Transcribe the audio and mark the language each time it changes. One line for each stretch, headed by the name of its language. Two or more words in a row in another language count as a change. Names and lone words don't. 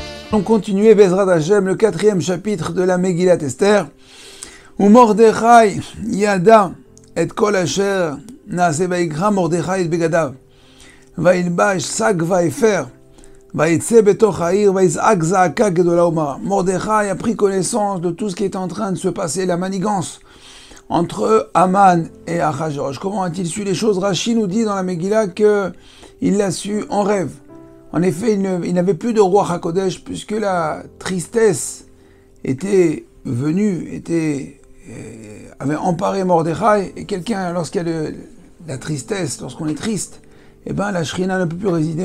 French: On continue
Hebrew: בעזרת השם,
French: le 4e chapitre de la Megillat Esther, où
Hebrew: מרדכי ידע את כל אשר נעשה ויקרע מרדכי את בגדיו וילבש שק ואפר ויצא בתוך העיר ויזעק זעקה גדלה ומרה.
French: Mordechai a pris connaissance de tout ce qui est en train de se passer, la manigance entre Aman et Achashverosh. Comment a-t-il su les choses? Rashi nous dit dans la Megillah qu'il l'a su en rêve. En effet, il n'avait plus de roi HaKodesh puisque la tristesse était venue, avait emparé Mordechai, et quelqu'un, lorsqu'il y a la tristesse, lorsqu'on est triste, eh ben la Shrina ne peut plus résider.